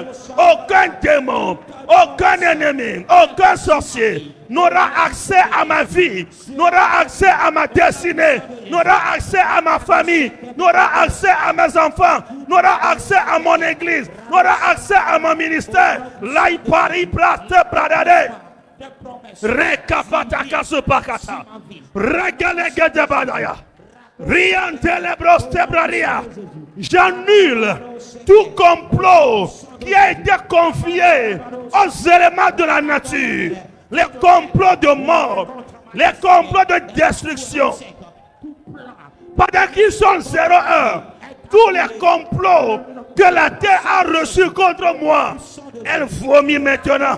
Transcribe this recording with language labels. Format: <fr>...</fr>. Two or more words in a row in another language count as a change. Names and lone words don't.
<fr>Aucun démon, aucun ennemi, aucun sorcier n'aura accès à ma vie, n'aura accès à ma destinée, n'aura accès à ma famille, n'aura accès à mes enfants, n'aura accès à mon église, n'aura accès à mon ministère. Laïpari plate pradade. Rekapataka supakata. Regalege de badaya. J'annule tout complot qui a été confié aux éléments de la nature, les complots de mort, les complots de destruction. Pendant qu'ils sont 0 heure, tous les complots que la terre a reçus contre moi, elle vomit maintenant.</fr>